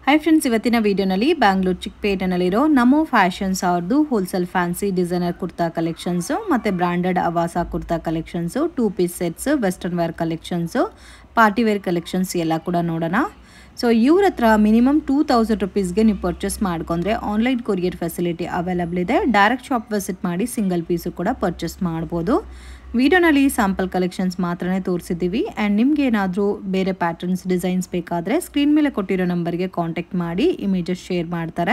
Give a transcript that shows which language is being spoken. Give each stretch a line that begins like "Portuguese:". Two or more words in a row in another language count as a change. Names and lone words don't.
English: hi friends
Kannada: ಇವತ್ತಿನ ವೀಡಿಯೋನಲ್ಲಿ ಬೆಂಗಳೂರ್ ಚಿಕ್ಪೇಟೆನಲ್ಲಿರೋ ನಮೋ ಫ್ಯಾಶನ್ಸ್ ಅವರದು
English: wholesale fancy designer kurta collections
Kannada: ಮತ್ತೆ
English: branded Avasa kurta collections 2 piece sets western wear collections party wear collections
Kannada: ಎಲ್ಲ ಕೂಡ ನೋಡೋಣ। ಸೋ ಇವರ ಹತ್ರ ಮಿನಿಮಮ್ 2000 ರುಪೀಸ್ಗೆ ನೀವು ಪರ್ಚೇಸ್ ಮಾಡ್ಕೊಂಡ್ರೆ
English: online courier facility available
Kannada: ಇದೆ।
English: direct shop visit
Kannada: ಮಾಡಿ
English: single piece
Kannada: ಕೂಡ ಪರ್ಚೇಸ್ ಮಾಡಬಹುದು। ವಿಡಿಯೋನಲ್ಲಿ
English: sample collections
Kannada: ಮಾತ್ರನೇ ತೋರಿಸಿದ್ದೀವಿ ಅಂಡ್ ನಿಮಗೆ ಏನಾದರೂ ಬೇರೆ
English: patterns designs
Kannada: ಬೇಕಾದ್ರೆ ಸ್ಕ್ರೀನ್ ಮೇಲೆ ಕೊಟ್ಟಿರೋ ನಂಬರ್ಗೆ ಕಾಂಟ್ಯಾಕ್ಟ್ ಮಾಡಿ
English: images share
Kannada: ಮಾಡ್ತಾರೆ।